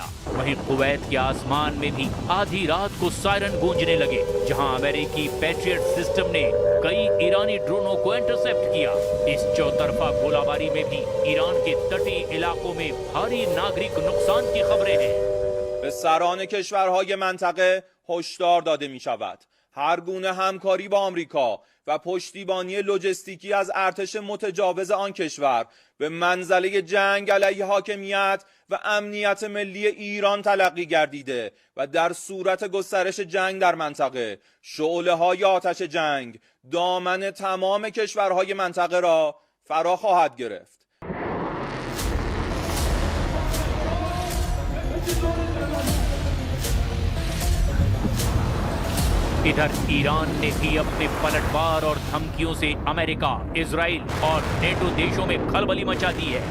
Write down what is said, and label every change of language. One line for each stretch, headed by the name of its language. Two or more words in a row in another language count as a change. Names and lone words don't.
Hindi: वहीं कुवैत के आसमान में भी आधी रात को सायरन गूंजने लगे, जहां अमेरिकी पैट्रियट सिस्टम ने कई ईरानी ड्रोनों को इंटरसेप्ट किया। इस चौतरफा गोलाबारी में भी ईरान के तटीय इलाकों में भारी नागरिक नुकसान की खबरें हैं।
Persian: به سران کشورهای منطقه هشدار داده می شود هر گونه همکاری با آمریکا و پشتیبانی لوجستیکی از ارتش متجاوز آن کشور به منزله جنگ علیه حاکمیت و امنیت ملی ایران تلقی گردیده و در صورت گسترش جنگ در منطقه شعله‌های آتش جنگ دامن تمام کشورهای منطقه را فرا خواهد گرفت.
Hindi: इधर ईरान ने भी अपने पलटवार और धमकियों से अमेरिका, इजराइल और नेटो देशों में खलबली मचा दी है।